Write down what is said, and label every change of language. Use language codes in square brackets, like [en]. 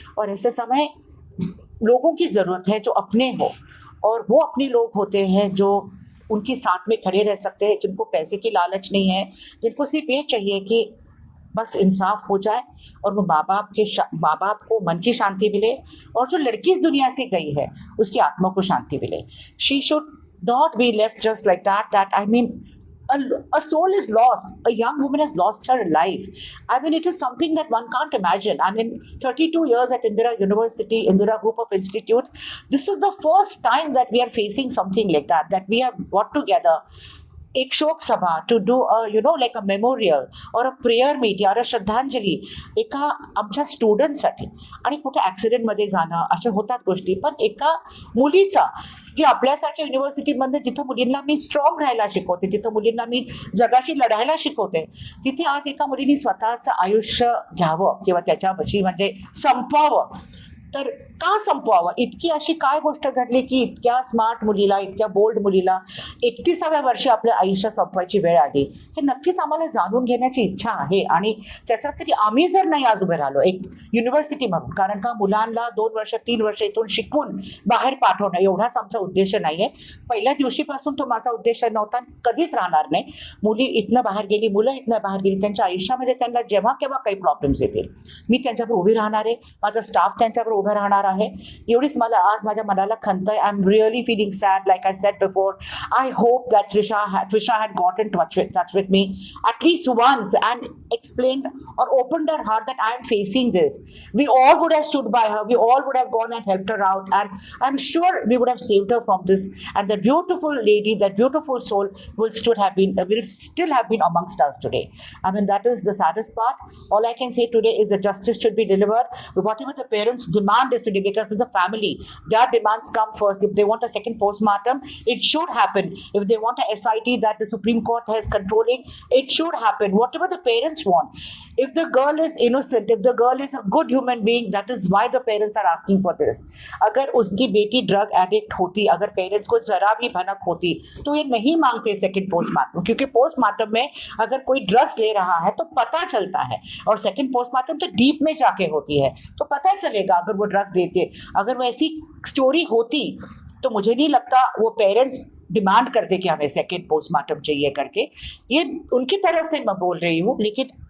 [hi] और ऐसे समय लोगों की ज़रूरत है जो अपने हो, और वो अपने लोग होते हैं जो उनके साथ में खड़े रह सकते हैं, जिनको पैसे की लालच नहीं है, जिनको सिर्फ ये चाहिए कि बस इंसाफ हो जाए, और वो माँ बाप को मन की शांति मिले, और जो लड़की इस दुनिया से गई है उसकी आत्मा को शांति मिले। [en] She should not be left just like that I mean a soul is lost. A young woman has lost her life. I mean, it is something that one can't imagine. And in 32 years at Indira University, Indira Group of Institutes, this is the first time that we are facing something like that we have got together [mr] एक शोक सभा [en] to do like a memorial और a prayer meet [mr] या श्रद्धांजली एका आमच्या स्टुडंटसाठी. आणि कुठे ॲक्सिडेंटमध्ये जाणं अशा होतात गोष्टी, पण एका मुलीचा जी आपल्यासारख्या युनिव्हर्सिटीमध्ये जिथं मुलींना मी स्ट्रॉंग राहायला शिकवते, जिथं मुलींना मी जगाशी लढायला शिकवते, तिथे आज एका मुलीने स्वतःचं आयुष्य घ्यावं किंवा त्याच्यापाशी म्हणजे संपवावं. तर का संपवावं. इतकी अशी काय गोष्ट घडली की इतक्या स्मार्ट मुलीला, इतक्या बोल्ड मुलीला 31व्या वर्षी आपलं आयुष्य संपवायची वेळ आली. हे नक्कीच आम्हाला जाणून घेण्याची इच्छा आहे, आणि त्याच्यासाठी आम्ही जर नाही आज उभे राहिलो एक युनिव्हर्सिटी म्हणून, कारण का मुलांना 2 वर्ष 3 वर्ष इथून शिकून बाहेर पाठवणं एवढाच आमचा उद्देश नाहीये. पहिल्या दिवशीपासून तो माझा उद्देश नव्हता, कधीच राहणार नाही. मुली इथनं बाहेर गेली, मुलं इथनं बाहेर गेली, त्यांच्या आयुष्यामध्ये त्यांना जेव्हा केव्हा काही प्रॉब्लेम्स येतील, मी त्यांच्याबरोबर उभी राहणार आहे, माझा स्टाफ त्यांच्याबरोबर उभं राहणार आहे. एवढीच मला आज माझ्या मनाला खंत आहे. [en] I am really feeling sad. Like I said before, I hope that Trisha had got in touch with me at least once and explained or opened her heart that I am facing this. We all would have stood by her. We all would have gone and helped her out, and I'm sure we would have saved her from this. And the beautiful lady, that beautiful soul, will still have been amongst us today. I mean, that is the saddest part. All I can say today is that justice should be delivered. Whatever the parents demand is today, because it's the family, their demands come first. If they want a second postmortem, it should happen. If they want a SIT that the Supreme Court has controlling, it should happen. Whatever the parents want. If the girl is innocent, if the girl is a good human being, that is why the parents are asking for this. [hi] अगर उसकी बेटी drug addict होती, अगर parents को जरा भी भनक होती, तो ये नहीं मांगते सेकंड पोस्टमार्टम, क्योंकि पोस्टमार्टम में अगर कोई ड्रग्स ले रहा है तो पता चलता है, और सेकंड पोस्टमार्टम तो डीप में जाके होती है, तो पता चलेगा अगर वो ड्रग्स देते. अगर वो ऐसी स्टोरी होती तो मुझे नहीं लगता वो पेरेंट्स डिमांड करते कि हमें सेकंड पोस्टमार्टम चाहिए करके. ये उनकी तरफ से मैं बोल रही हूँ, लेकिन